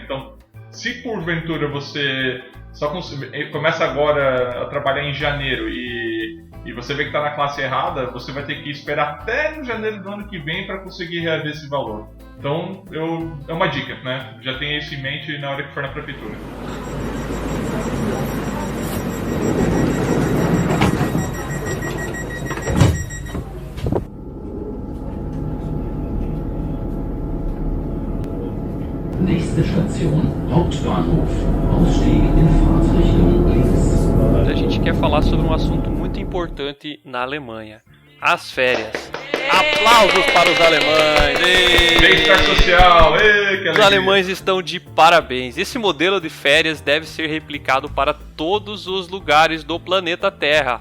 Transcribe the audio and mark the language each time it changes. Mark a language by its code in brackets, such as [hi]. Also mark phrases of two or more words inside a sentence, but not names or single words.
[pt] Então, se porventura você só começa agora a trabalhar em janeiro e você vê que está na classe errada, você vai ter que esperar até no janeiro do ano que vem para conseguir reaver esse valor. Então, é uma dica, né? Já tenha isso em mente na hora que for na prefeitura. [de] Nächste Station, Hauptbahnhof. Ausstieg in Fahrtrichtung links. [pt] A gente quer falar sobre um assunto muito importante na Alemanha: as férias. Aplausos para os alemães! Bem-estar social! Os alemães estão de parabéns. Esse modelo de férias deve ser replicado para todos os lugares do planeta Terra.